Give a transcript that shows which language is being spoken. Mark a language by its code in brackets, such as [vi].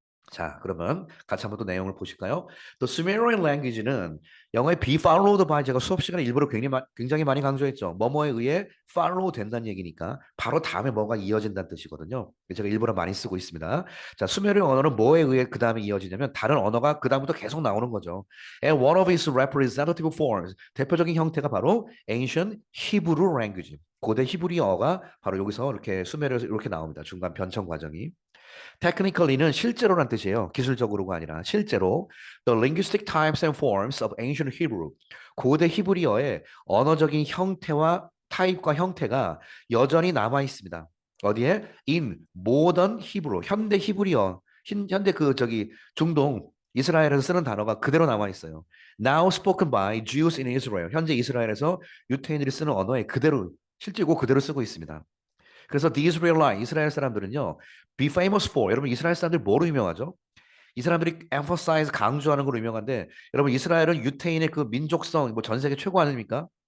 [ko] 자, 그러면 같이 한번 또 내용을 보실까요? 또 Sumerian language는 영어의 [en] be followed by [ko] 제가 수업 시간에 일부러 굉장히 많이 강조했죠. 뭐뭐에 의해 follow 된다는 얘기니까 바로 다음에 뭐가 이어진다는 뜻이거든요. 제가 일부러 많이 쓰고 있습니다. 자, 수메르 언어는 뭐에 의해 그 다음에 이어지냐면 다른 언어가 그 다음부터 계속 나오는 거죠. [en] And one of its representative forms, [ko] 대표적인 형태가 바로 [en] ancient Hebrew language. [ko] 고대 히브리어가 바로 여기서 이렇게 수메르에서 이렇게 나옵니다. 중간 변청 과정이. Technically는 실제로란 뜻이에요. 기술적으로가 아니라 실제로. [en] The linguistic types and forms of ancient Hebrew. [ko] 고대 히브리어의 언어적인 형태와 타입과 형태가 여전히 남아 있습니다. 어디에? [en] In modern Hebrew. [ko] 현대 히브리어. 현대 그 저기 중동 이스라엘에서 쓰는 단어가 그대로 남아 있어요. [en] Now spoken by Jews in Israel. [ko] 현재 이스라엘에서 유태인들이 쓰는 언어에 그대로 실제 고 그대로 쓰고 있습니다. 그래서 the Israelite, 이스라엘 사람들은요, [en] be famous for, [ko] 여러분 이스라엘 사람들 뭐로 유명하죠? 이 사람들이 emphasize, 강조하는 걸로 유명한데, 여러분 이스라엘은 유태인의 그 민족성, 뭐 전 세계 최고 아닙니까?